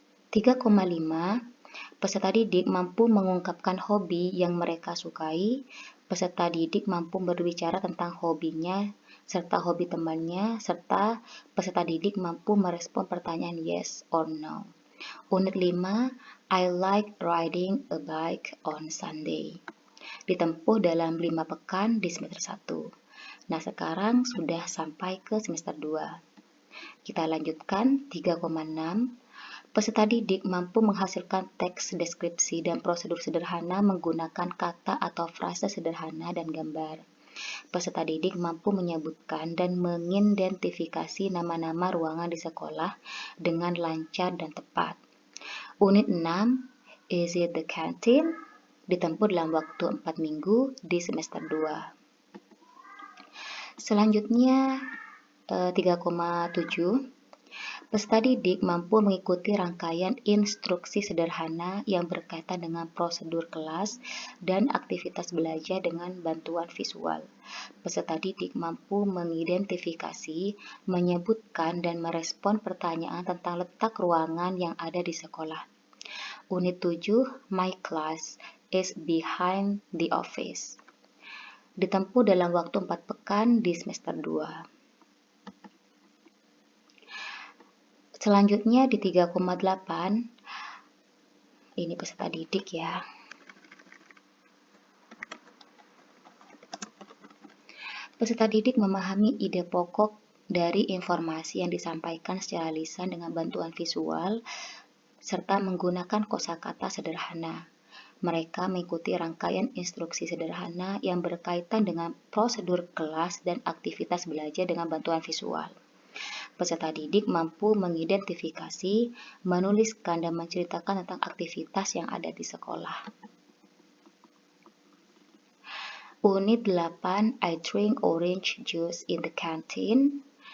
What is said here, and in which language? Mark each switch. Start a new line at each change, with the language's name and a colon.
Indonesian: 3,5, peserta didik mampu mengungkapkan hobi yang mereka sukai. Peserta didik mampu berbicara tentang hobinya serta hobi temannya, serta peserta didik mampu merespon pertanyaan
English: yes or no. Unit 5, I like riding a bike on Sunday.
Indonesian: Ditempuh dalam 5 pekan di semester 1. Nah, sekarang sudah sampai ke semester 2. Kita lanjutkan 3,6. Peserta didik mampu menghasilkan teks deskripsi dan prosedur sederhana menggunakan kata atau frasa sederhana dan gambar. Peserta didik mampu menyebutkan dan mengidentifikasi nama-nama ruangan di sekolah dengan lancar dan tepat.
English: Unit 6, Is it the canteen?
Indonesian: Ditempuh dalam waktu 4 minggu di semester 2. Selanjutnya 3,7. Peserta didik mampu mengikuti rangkaian instruksi sederhana yang berkaitan dengan prosedur kelas dan aktivitas belajar dengan bantuan visual. Peserta didik mampu mengidentifikasi, menyebutkan, dan merespon pertanyaan tentang letak ruangan yang ada di sekolah.
English: Unit 7, My class is behind the office.
Indonesian: Ditempuh dalam waktu 4 pekan di semester 2. Selanjutnya di 3,8, ini peserta didik ya. Peserta didik memahami ide pokok dari informasi yang disampaikan secara lisan dengan bantuan visual, serta menggunakan kosakata sederhana. Mereka mengikuti rangkaian instruksi sederhana yang berkaitan dengan prosedur kelas dan aktivitas belajar dengan bantuan visual. Peserta didik mampu mengidentifikasi, menuliskan, dan menceritakan tentang aktivitas yang ada di sekolah.
English: Unit 8, I drink orange juice in the canteen.